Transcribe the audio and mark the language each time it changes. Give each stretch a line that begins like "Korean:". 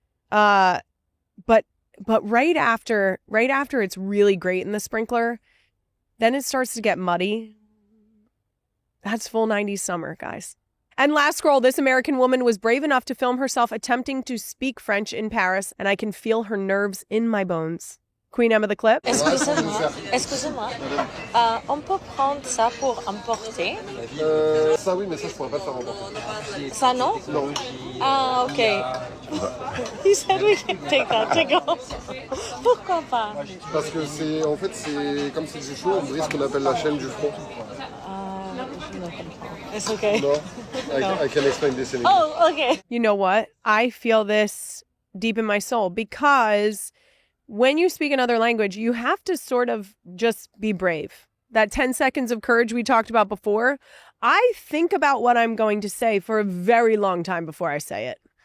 English: But right after it's really great in the sprinkler, then it starts to get muddy. That's full 90s summer, guys. And last scroll, this American woman was brave enough to film herself attempting to speak French in Paris, and I can feel her nerves in my bones. Queen Emma the clip.
French: Excusez-moi, on peut prendre ça pour emporter? Ça oui, mais ça je pourrais pas le faire emporter. Ça non? Non. Ah, okay.
English: He said we can take that to go.
French: Pourquoi pas? Parce que c'est comme c'est du chaud, on brise ce qu'on appelle la chaîne du front.
English: It's okay. No, I can explain this in English. Oh, okay. You know what? I feel this deep in my soul because when you speak another language, you have to sort of just be brave. That 10 seconds of courage we talked about before, I think about what I'm going to say for a very long time before I say it.